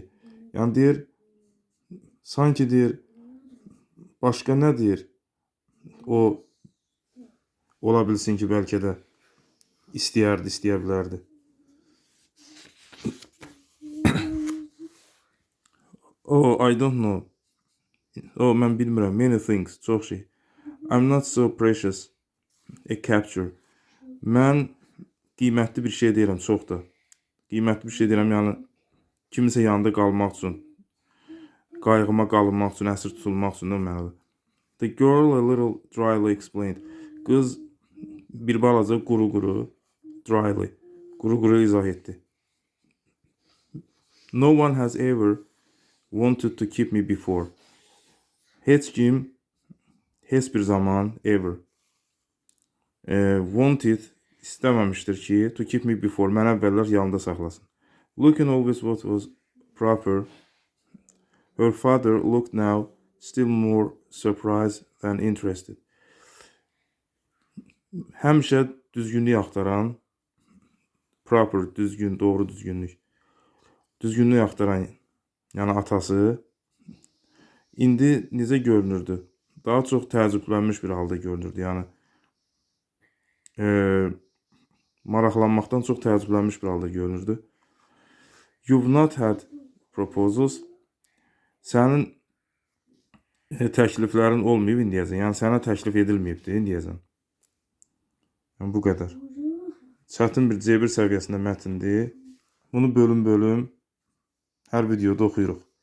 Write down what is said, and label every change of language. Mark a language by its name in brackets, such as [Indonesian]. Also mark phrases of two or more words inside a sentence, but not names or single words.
[Azerbaijani] Yəni deyir, sanki deyir, başqa nə deyir? O ola bilsin ki, bəlkə də istəyərdi, istəyə bilərdi. [English] Oh, I don't know. [Azerbaijani] Oh, mən bilmirəm. [English] Many things, [Azerbaijani] çox şey. [English] I'm not so precious a capture. [Azerbaijani] Mən qiymətli bir şey deyirəm, çox da. Qiymətli bir şey deyirəm, yəni kimisə yanında qalmaq üçün, qayğıma qalınmaq üçün, əsir tutulmaq üçün də mənalı. [English] The girl a little dryly explained. [Azerbaijani] Qız bir balaca quru-quru, dryly, quru-quru izah etdi. [English] No one has ever wanted to keep me before. [Azerbaijani] Heç kim, heç bir zaman, [English] ever, wanted, [Azerbaijani] istəməmişdir ki, [English] to keep me before, [Azerbaijani] mən əvvəllər yanında saxlasın. [English] Looking always what was proper, her father looked now still more surprised than interested. [Azerbaijani] Həmişə düzgünlük axtaran, proper, düzgün, doğru düzgünlük. Düzgünlük axtaran, yəni atası, indi necə görünürdü? Daha çox təəccüblənmiş bir halda görünürdü. Yəni, maraqlanmaqdan çox təəccüblənmiş bir halda görünürdü. [English] You've not had proposals. [Azerbaijani] Sənin təkliflərin olmayıb indiyəcən. Yəni, sənə təklif edilməyibdir indiyəcən. Yəni, bu qədər. Çətin bir C1 səviyyəsində mətindir. Bunu bölüm-bölüm hər videoda oxuyuruq.